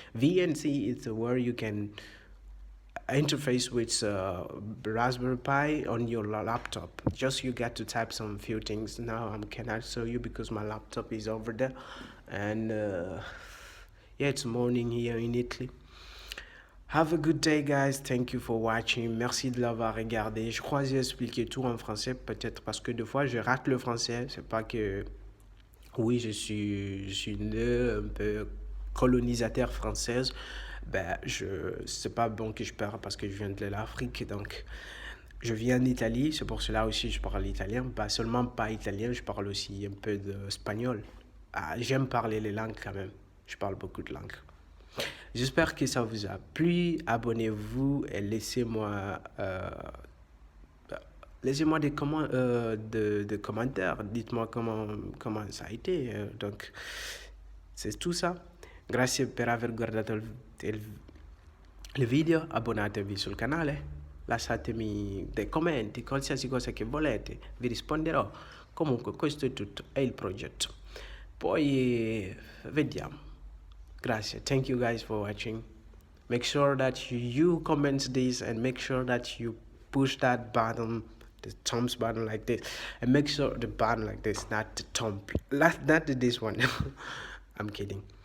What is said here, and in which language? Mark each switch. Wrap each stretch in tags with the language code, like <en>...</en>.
<en>VNC is where you can interface with Raspberry Pi on your laptop. Just you got to type some few things. Now I cannot show you because my laptop is over there, and yeah, it's morning here in Italy. Have a good day, guys. Thank you for watching.</en> <fr>Merci de l'avoir regardé. Je crois que j'ai expliqué tout en français, peut-être parce que des fois je rate le français. C'est pas que oui, je suis né un peu colonisateur française. Ben, c'est pas bon que je parle parce que je viens de l'Afrique, donc je viens d'Italie. C'est pour cela aussi je parle italien. Pas seulement pas italien, je parle aussi un peu d'espagnol. Ah, j'aime parler les langues quand même. Je parle beaucoup de langues. J'espère que ça vous a plu. Abonnez-vous et laissez-moi des commentaires. Dites-moi comment ça a été. Donc, c'est tout ça.</fr> <it>Grazie per aver guardato il video. Abbonatevi sul canale. Lasciatemi dei commenti, qualsiasi cosa che volete. Vi risponderò. Comunque, questo è tutto. È il progetto. Poi vediamo. Gracias.</it> <en>Thank you guys for watching. Make sure that you comment this and make sure that you push that button, the thumbs button like this, and make sure the button like this, not the thumb, not this one. I'm kidding.</en>